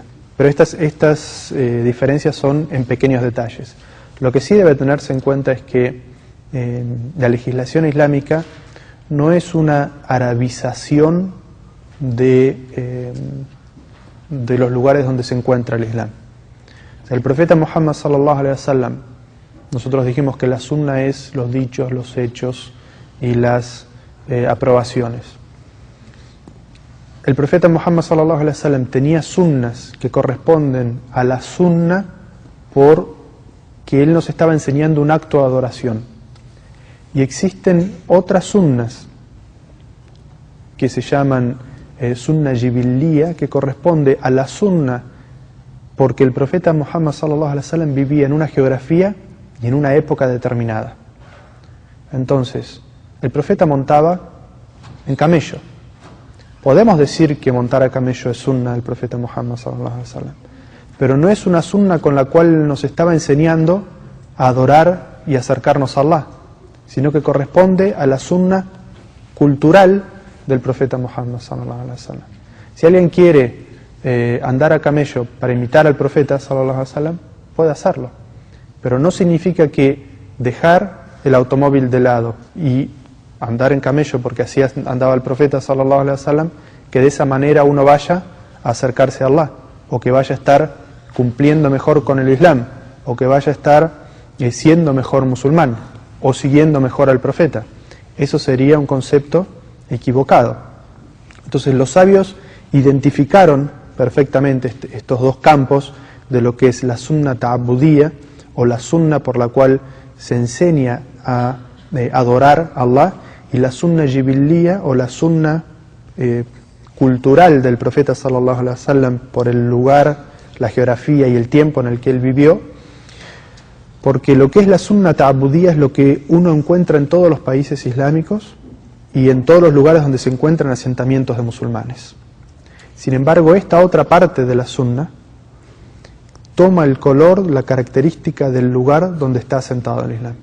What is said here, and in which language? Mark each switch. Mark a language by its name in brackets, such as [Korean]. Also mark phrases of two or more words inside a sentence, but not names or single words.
[Spanish] Pero estas diferencias son en pequeños detalles. Lo que sí debe tenerse en cuenta es que la legislación islámica no es una arabización de los lugares donde se encuentra el Islam. O sea, el profeta Muhammad [Arabic] صلى الله عليه وسلم, [Spanish] nosotros dijimos que la sunna es los dichos, los hechos y las aprobaciones. El profeta Muhammad [Arabic] صلى الله عليه وسلم [Spanish] tenía sunnas que corresponden a la sunna porque él nos estaba enseñando un acto de adoración. Y existen otras sunnas que se llaman sunna jibilía, que corresponde a la sunna porque el profeta Muhammad [Arabic] صلى الله عليه وسلم [Spanish] vivía en una geografía y en una época determinada. Entonces, el profeta montaba en camello. Podemos decir que montar a camello es sunna del profeta Muhammad [Arabic] صلى الله عليه وسلم, [Spanish] pero no es una sunna con la cual nos estaba enseñando a adorar y acercarnos a Allah, sino que corresponde a la sunna cultural del profeta Muhammad [Arabic] صلى الله عليه وسلم. [Spanish] Si alguien quiere andar a camello para imitar al profeta [Arabic] صلى الله عليه وسلم, [Spanish] puede hacerlo, pero no significa que dejar el automóvil de lado y andar en camello porque así andaba el profeta [Arabic] صلى الله عليه وسلم, [Spanish] que de esa manera uno vaya a acercarse a Allah, o que vaya a estar cumpliendo mejor con el Islam, o que vaya a estar siendo mejor musulmán, o siguiendo mejor al profeta. Eso sería un concepto equivocado. Entonces los sabios identificaron perfectamente estos dos campos de lo que es la sunna ta'abudía, o la sunna por la cual se enseña a adorar a Allah, y la sunna jibilía, o la sunna cultural del profeta [Arabic] صلى الله عليه وسلم [Spanish] por el lugar, la geografía y el tiempo en el que él vivió, porque lo que es la sunna ta'abudía es lo que uno encuentra en todos los países islámicos y en todos los lugares donde se encuentran asentamientos de musulmanes. Sin embargo, esta otra parte de la sunna toma el color, la característica del lugar donde está asentado el Islam.